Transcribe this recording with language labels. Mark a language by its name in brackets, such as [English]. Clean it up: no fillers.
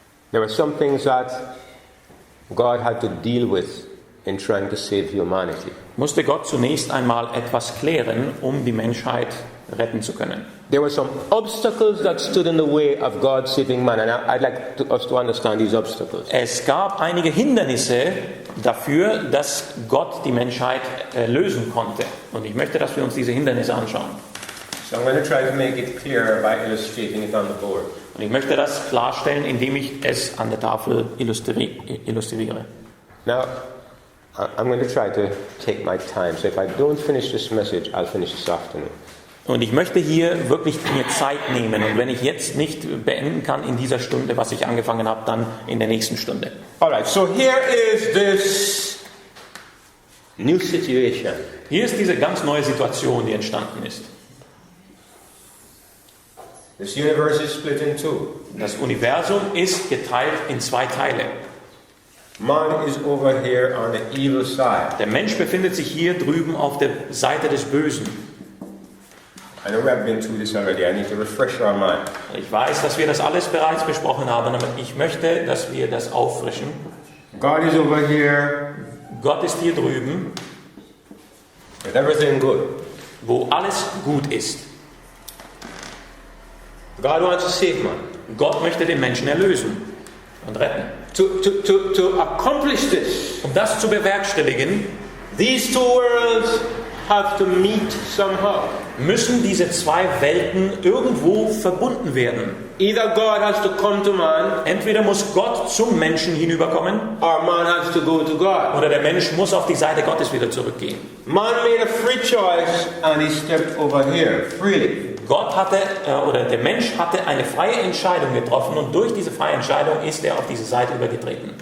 [English] there were some things that God had to deal with in trying to save humanity. [German] musste Gott zunächst einmal etwas klären, um die Menschheit retten zu können. [English] There were some obstacles that stood in the way of God saving man, and I'd like us to understand these obstacles. [German] Es gab einige Hindernisse dafür, dass Gott die Menschheit lösen konnte. Und ich möchte, dass wir uns diese Hindernisse anschauen. [English] So I'm going to try to make it clearer by illustrating it on the board. [German] Und ich möchte das klarstellen, indem ich es an der Tafel illustriere. [English] Now, I'm going to try to take my time. So if I don't finish this message, I'll finish this afternoon. [German] Und ich möchte hier wirklich mir Zeit nehmen. Und wenn ich jetzt nicht beenden kann in dieser Stunde, was ich angefangen habe, dann in der nächsten Stunde. [English] Alright, so here is this new situation. [German] Hier ist diese ganz neue Situation, die entstanden ist. [English] This universe is split in two. [German] Das Universum ist geteilt in zwei Teile. [English] Man is over here on the evil side. [German] Der Mensch befindet sich hier drüben auf der Seite des Bösen. [English] I know we have been through this already. I need to refresh our mind. [German] Ich weiß, dass wir das alles bereits besprochen haben, aber ich möchte, dass wir das auffrischen. [English] God is over here [German] Gott ist hier drüben, [English] with everything good. [German] wo alles gut ist. [English] God wants to save man. [German] Gott möchte den Menschen erlösen und retten. [English] To accomplish this, [German] Um das zu bewerkstelligen, [English] these two worlds have to meet somehow. [German] Müssen diese zwei Welten irgendwo verbunden werden. [English] Either God has to come to man, [German] Entweder muss Gott zum Menschen hinüberkommen, [English] or man has to go to God. [German] oder der Mensch muss auf die Seite Gottes wieder zurückgehen. [English] Man made a free choice and he stepped over here freely. [German] Der Mensch hatte eine freie Entscheidung getroffen und durch diese freie Entscheidung ist er auf diese Seite übergetreten.